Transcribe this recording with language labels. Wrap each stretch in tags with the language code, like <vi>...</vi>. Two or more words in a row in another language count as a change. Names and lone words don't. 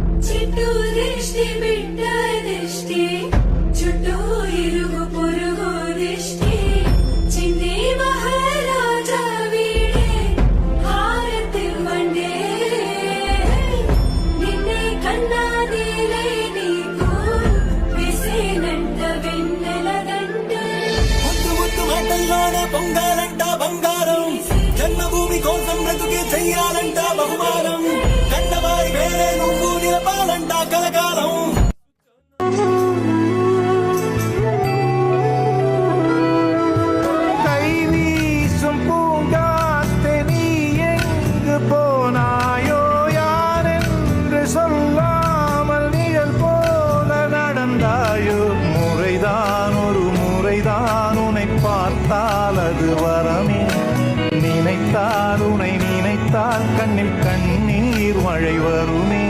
<te>చిట్టూ దిష్టి బిడ్డ దిష్టి చుట్టూ ఇరుగు పొరుగు దిష్టి చిన్ని మహారాజా వీడే హారతివ్వండే నిన్నే కన్నా నీలే నీకు విసేనంట వెన్నెల దండ ముద్దు ముద్దు మాటల్లోన పొంగాలంట బంగారం జన్మభూమి కోసం బ్రతుకే చెయ్యాలంట బహుమానం కన్నవారి వేరే నువ్వు నిలపాలంట కలకాలం</te> <ta>கை வீசும் பூங்காத்தே நீ எங்கு போனாயோ யார் என்று சொல்லாமல் நிழல் போல நடந்தாயோ முறைதான் ஒரு முறைதான் உன்னை பார்த்தால் அது வரமே நினைத்தால் உன்னை நினைத்தால் கண்ணில் கண்ணீர் மழை வரும்</ta>